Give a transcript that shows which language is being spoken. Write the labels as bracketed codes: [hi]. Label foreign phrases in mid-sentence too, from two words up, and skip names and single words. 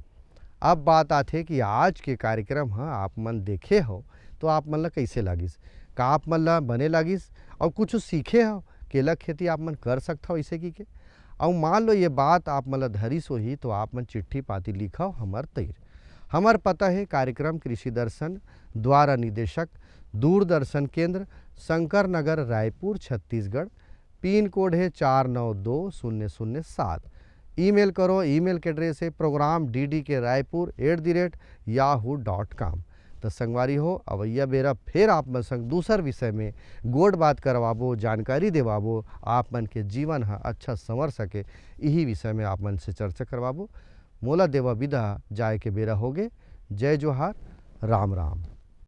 [hne] अब बात आते कि आज के कार्यक्रम हाँ आप मन देखे हो तो आप मन ला कैसे लागिस, का आप मन ला बने लागिस और कुछ सीखे हो केला खेती आप मन कर सकता हो इसे की के। और मान लो ये बात आप मन ला धरिस होही तो आप मन चिट्ठी पाती लिखाओ हमार तैर। हमार पता है कार्यक्रम कृषि दर्शन द्वारा निदेशक दूरदर्शन केंद्र शंकर नगर रायपुर छत्तीसगढ़, पिन कोड है 492007। ईमेल करो, ईमेल के एड्रेस है program ddkraipur@yahoo.com। तो संगवारी हो अवैया बेरा फिर आप मन संग दूसर विषय में गोड़ बात करवाबो, जानकारी देवाबो, आप मन के जीवन हा अच्छा संवर सके, यही विषय में आप मन से चर्चा करवाबो। मोला देवा विदा, जाए के बेरा होगे। जय जोहार, राम राम।